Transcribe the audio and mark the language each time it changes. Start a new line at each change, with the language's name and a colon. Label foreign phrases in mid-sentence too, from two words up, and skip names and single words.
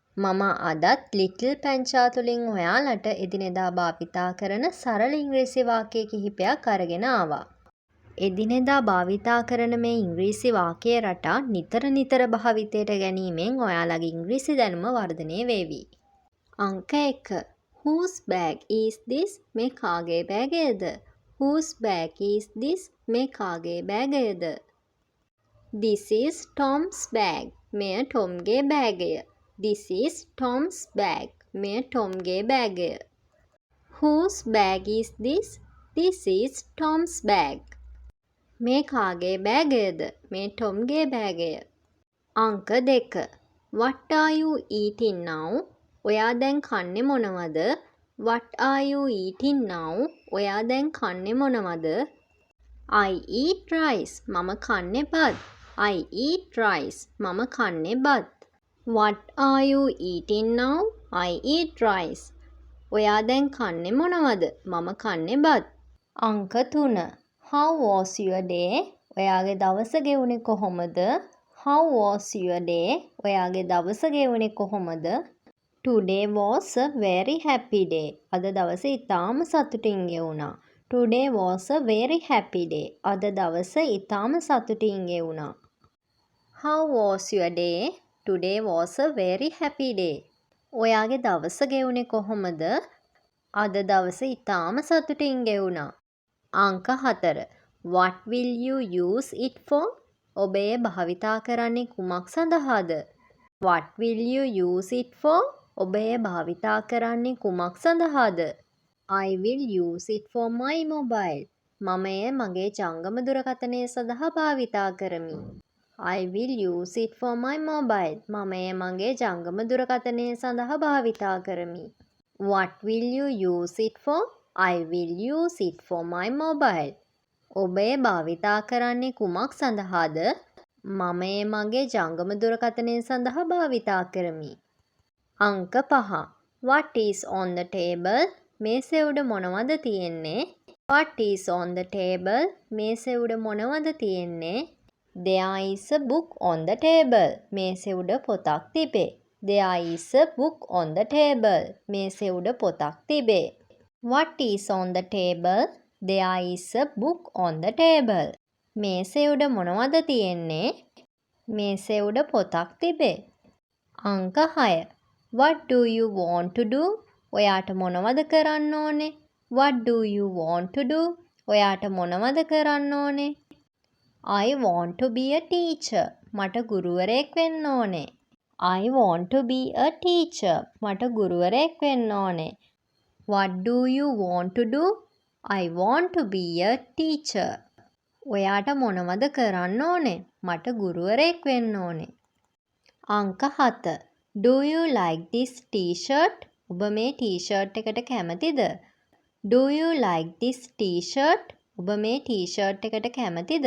Sinhala: මම අදත් ලිටල් පැංචා තුලින් ඔයාලට එදිනෙදා භාවිතා කරන සරල ඉංග්‍රීසි වාක්‍ය කිහිපයක් අරගෙන ආවා. එදිනෙදා භාවිතා කරන මේ ඉංග්‍රීසි වාක්‍ය රටා නිතර භාවිතයට ගැනීමෙන් ඔයාලගේ ඉංග්‍රීසි දැනුම වර්ධනය වේවි. අංක 1.
English: Whose bag is this?
Sinhala: මේ කාගේ බෑගයද?
English: Whose bag is this?
Sinhala: මේ කාගේ බෑගයද?
English: This is Tom's bag.
Sinhala: මෙය ටොම්ගේ බෑගය.
English: This is Tom's bag.
Sinhala: මෙය ටොම්ගේ බෑගය.
English: Whose bag is this? This is Tom's bag.
Sinhala: මේ කාගේ බෑගයද? මේ ටොම්ගේ බෑගය. අංක 2.
English: What are you eating now?
Sinhala: ඔයා දැන් කන්නේ මොනවද?
English: What are you eating now?
Sinhala: ඔයා දැන් කන්නේ මොනවද?
English: I eat rice.
Sinhala: මම කන්නේ බත්.
English: I eat rice.
Sinhala: මම කන්නේ බත්.
English: What are you eating now? I eat rice.
Sinhala: ඔයා දැන් කන්නේ මොනවද? මම කන්නේ බත්. අංක 3.
English: How was your day?
Sinhala: ඔයාගේ දවස ගෙවුනේ කොහොමද?
English: How was your day?
Sinhala: ඔයාගේ දවස ගෙවුනේ කොහොමද?
English: Today was a very happy day.
Sinhala: අද දවස ඉතාම සතුටින් ගෙවුණා.
English: Today was a very happy day.
Sinhala: අද දවස ඉතාම සතුටින් ගෙවුණා.
English: How was your day? Today was a very happy day.
Sinhala: ඔයාගේ දවස ගෙවුනේ කොහොමද? අද දවස ඉතාම සතුටින් ගෙවුණා. අංක 4.
English: What will you use it for?
Sinhala: ඔබ එය භාවිතා කරන්නේ කුමක් සඳහාද?
English: What will you use it for?
Sinhala: ඔබ එය භාවිතා කරන්නේ කුමක් සඳහාද?
English: I will use it for my mobile.
Sinhala: මම එය මගේ ජංගම දුරකථනය සඳහා භාවිතා කරමි.
English: I will use it for my mobile.
Sinhala: මම එය මගේ ජංගම දුරකථනය සඳහා භාවිතා කරමි.
English: What will you use it for? I will use it for my mobile.
Sinhala: ඔබ එය භාවිතා කරන්නේ කුමක් සඳහාද? මම එය මගේ ජංගම දුරකථනය සඳහා භාවිතා කරමි. අංක 5.
English: What is on the table?
Sinhala: මේසෙ උඩ මොනවද තියෙන්නේ?
English: What is on the table?
Sinhala: මේසෙ උඩ මොනවද තියෙන්නේ?
English: There is a book on the table.
Sinhala: මේසෙ උඩ පොතක් තිබේ.
English: There is a book on the table.
Sinhala: මේසෙ උඩ පොතක් තිබේ.
English: What is on the table? There is a book on the table.
Sinhala: මේසෙ උඩ මොනවද තියෙන්නේ? මේසෙ උඩ පොතක් තිබේ. අංක 6.
English: What do you want to do?
Sinhala: ඔයාට මොනවද කරන්න ඕනේ?
English: What do you want to do?
Sinhala: ඔයාට මොනවද කරන්න ඕනේ?
English: I want to be a teacher.
Sinhala: මට ගුරුවරයෙක් වෙන්න ඕනේ.
English: I want to be a teacher.
Sinhala: මට ගුරුවරයෙක් වෙන්න ඕනේ.
English: What do you want to do? I want to be a teacher.
Sinhala: ඔයාට මොනවද කරන්න ඕනේ? මට ගුරුවරයෙක් වෙන්න ඕනේ. අංක 7.
English: Do you like this t-shirt?
Sinhala: ඔබ මේ t-shirt එකට කැමතිද?
English: Do you like this t-shirt?
Sinhala: ඔබ මේ t-shirt එකට කැමතිද?